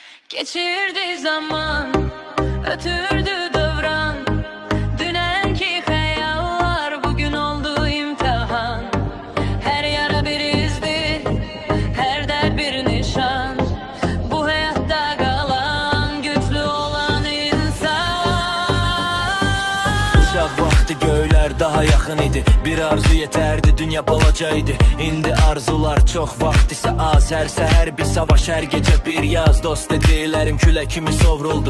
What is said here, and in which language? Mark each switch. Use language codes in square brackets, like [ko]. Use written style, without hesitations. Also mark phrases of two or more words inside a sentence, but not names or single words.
[tr] Geçirdi zaman, ötürdü devran. Dünenki hayallar bugün oldu imtihan. Her yara bir izdi, her dert bir nişan. Bu hayatta kalan, güçlü olan insan. [az] Uşaq vaxtı göylər daha yaxın idi. Bir arzu yeterdi, dünya balacaydı. İndi arzular çok, vaxt ise az. Her səhər bir savaş, hər gecə bir yaz. Dost dediklərim külə kimi sovruldu.